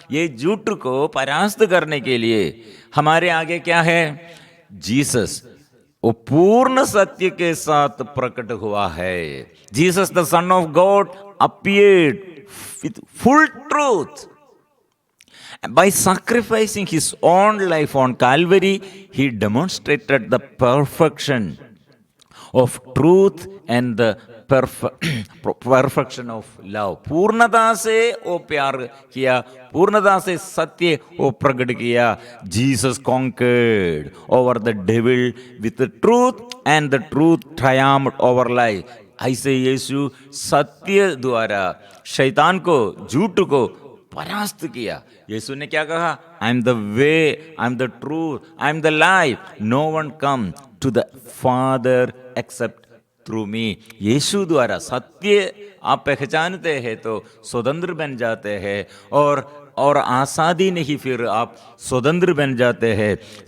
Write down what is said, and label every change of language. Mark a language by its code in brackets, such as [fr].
[hi] ये झूठ को परास्त करने के लिए हमारे आगे क्या है, जीसस, वो पूर्ण सत्य के साथ प्रकट हुआ है। [en] Jesus the son of God appeared with full truth. By sacrificing his own life on Calvary, he demonstrated the perfection of truth and the perfection of love. [hi] पूर्णता से वो प्यार किया, पूर्णता से सत्य वो प्रकट किया। [en] Jesus conquered over the devil with the truth and the truth triumphed over life. [hi] ऐसे यीशु सत्य द्वारा शैतान को, झूठ को परास्त किया। यीशु ने क्या कहा, [en] I am the way, I am the truth, I am the life, no one come to the father except through me. [hi] यीशु द्वारा सत्य आप पहचानते हैं तो स्वतंत्र बन जाते हैं, और आजादी नहीं, फिर आप स्वतंत्र बन जाते हैं।